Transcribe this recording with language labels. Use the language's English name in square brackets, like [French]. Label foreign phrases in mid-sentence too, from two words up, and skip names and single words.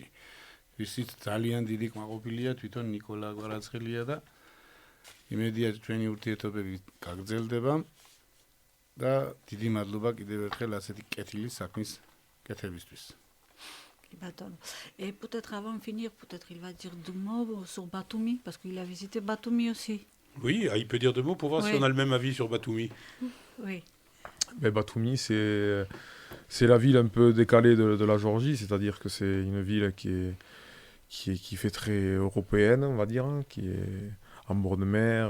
[Georgian] ვისიც ძალიან დიდი კმაყოფილია თვითონ ნიკოლა კვარაცხელია და იმედია ჩვენი ურთიერთობები გაგრძელდება და დიდი მადლობა კიდევ ერთხელ ასეთი კეთილი საქმის კეთებისთვის. [French] Et peut-être avant de finir, peut-être il va dire deux mots sur Batumi, parce qu'il a visité Batumi aussi. Oui, il peut dire deux mots pour voir si on a le même avis sur Batumi. Oui. Mais Batumi, c'est la ville un peu décalée de la Géorgie, c'est-à-dire que c'est une ville qui fait très européenne, on va dire, hein, qui est en bord de mer.